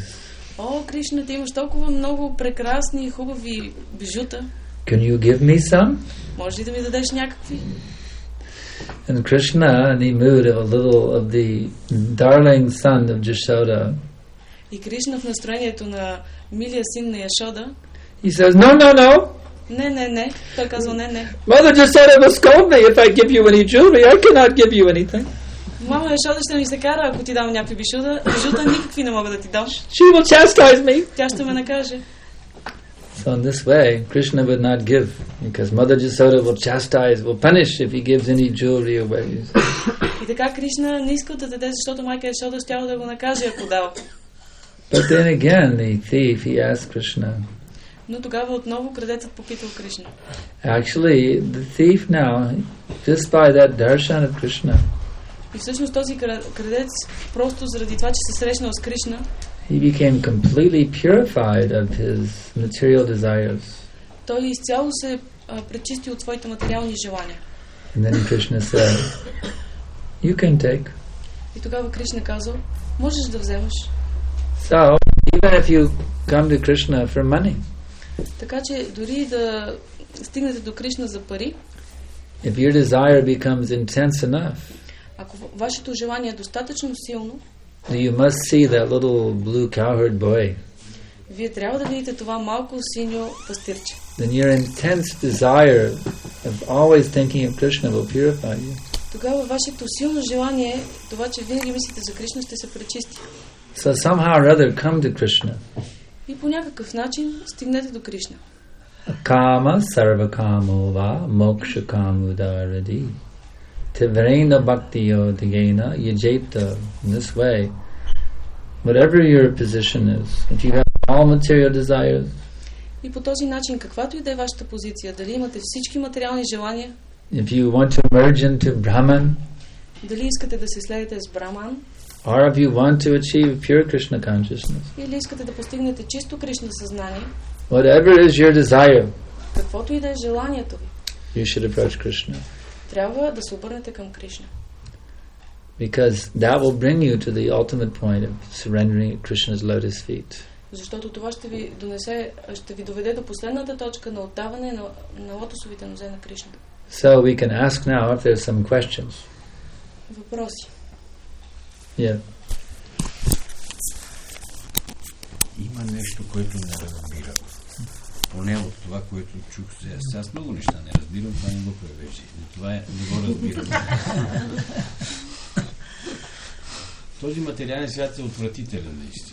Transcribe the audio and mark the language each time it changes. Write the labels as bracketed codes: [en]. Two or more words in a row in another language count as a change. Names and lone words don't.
[bg] О, Кришна, ти имаш толкова много прекрасни и хубави бижута. [en] Can you give me some? [bg] Може ли да ми дадеш някакви? [en] And Krishna, in the mood of a little of the darling son of Jashoda, [bg] и Кришна в настроението на милия син на Яшода, [en] he says, No. [bg] Не. Той казва не. [en] Mother Jashoda will scold me if I give you any jewelry. I cannot give you anything. [bg] Мама Яшода ще ми се кара, ако ти дам някакви бижута, никакви не мога да ти дам. [en] She will chastise me. [bg] Тя ще ме накаже. [en] So in this way, Krishna would not give, because Mother Jashoda will chastise, will punish if he gives any jewelry away. [bg] И така Кришна не иска да даде, защото майка Яшода щяла да го накаже, ако дава. [en] But then again, the thief, he asked Krishna. [bg] Но тогава отново крадецът попитал Кришна. [en] Actually, the thief now, just by that darshan of Krishna, [bg] и всъщност този крадец, просто заради това, че се срещнал с Кришна, [en] he became completely purified of his material desires. [bg] Той изцяло се пречисти от своите материални желания. [en] And then Krishna said, "You can take." [bg] И тогава Кришна казал, можеш да вземеш. [en] So, even if you come to Krishna for money, [bg] така че дори да стигнете до Кришна за пари, [en] if your desire becomes intense enough, [bg] ако вашето желание е достатъчно силно, [en] you must see that little blue cowherd boy. [bg] Вие трябва да видите това малко синьо пастирче. [en] Then your intense desire of always thinking of Krishna will purify you. [bg] Тогава вашето силно желание, това, че винаги мислите за Кришна, ще се пречисти. [en] So somehow or other come to Krishna. [bg] И по някакъв начин стигнете до Кришна. [sa] Kama sarva kamova moksha kamudaradi. Tivrena bhaktiyo tigena yajeta. [en] In this way, whatever your position is, if you have all material desires, [bg] и по този начин, каквато и да е вашата позиция, дали имате всички материални желания, [en] if you want to merge into Brahman, [bg] дали искате да се следите с Браман, [en] or if you want to achieve pure Krishna consciousness, [bg] или искате да постигнете чисто Кришна съзнание, [en] whatever is your desire, [bg] каквото и да е желанието ви, [en] you should approach Krishna. [bg] трябва да се обърнете към Кришна. [en] Because that will bring you to the ultimate point of surrendering at Krishna's lotus feet. [bg] Защото това ще ви доведе до последната точка на отдаване на лотосовите нозе на Кришна. [en] So we can ask now if there's some questions. [bg] Въпроси. [en] Yeah. [bg] Има нещо, което не разбирам. Поне от това, което чух сега. Аз много неща не разбирам, това не го превежи. Това не го разбирам. Този материален свят е отвратителен наистина.